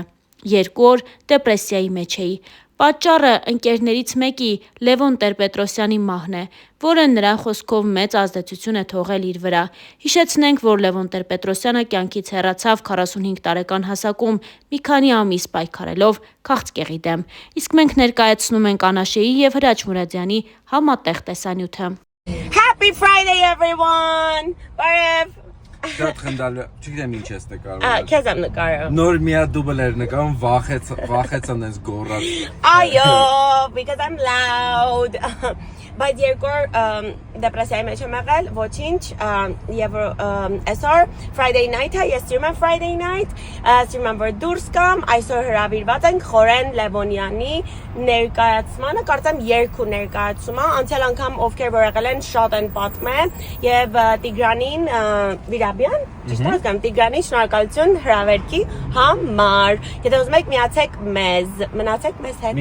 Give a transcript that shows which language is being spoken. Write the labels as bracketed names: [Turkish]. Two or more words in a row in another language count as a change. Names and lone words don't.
[Armenian] 2 օր դեպրեսիայի մեջ էի։ Պատճառը ընկերներից մեկի Լևոն Տեր-Պետրոսյանի մահն է, որը նրա խոսքով մեծ ազդեցություն է թողել իր վրա։ Հիշեցնենք, որ Լևոն Տեր-Պետրոսյանը կյանքից հեռացավ 45 տարեկան հասակում մի քանի ամիս պայքարելով քաղցկեղի դեմ։ Իսկ մենք ներկայացնում ենք Անաշեի եւ Հրաչ Մուրադյանի համատեղ տեսանյութը։ [English] Happy Friday everyone. [Armenian] Բարև։ Շատ խնդալ, չգիտեմ ինչ ես նկարում։ Քեզ եմ նկարում։ Նոր միա դուբլ էր նկարում, վախեցան ես գոռած։ Այո, [English] because I'm loud. [Armenian] Բայց երկու դեպրեսիայի մեջ եմ եղել, ոչինչ, եւ այսօր [English] Friday night- [Armenian] ը, ես սիրում եմ [English] Friday night, [Armenian] սիրում եմ որ դուրս կամ, այսօր հրավիրված ենք Խորեն Լևոնյանի ներկայացմանը, կարծեմ երկու ներկայացումը, անցյալ անգամ ովքեր որ եղել են շատ են պատմել եւ Տիգրանին Վիրաբյան, ճիշտ է ասեմ, Տիգրանին շնորհակալություն հրավերքի համար։ Եթե ուզում եք միացեք մեզ, մնացեք մեզ հետ։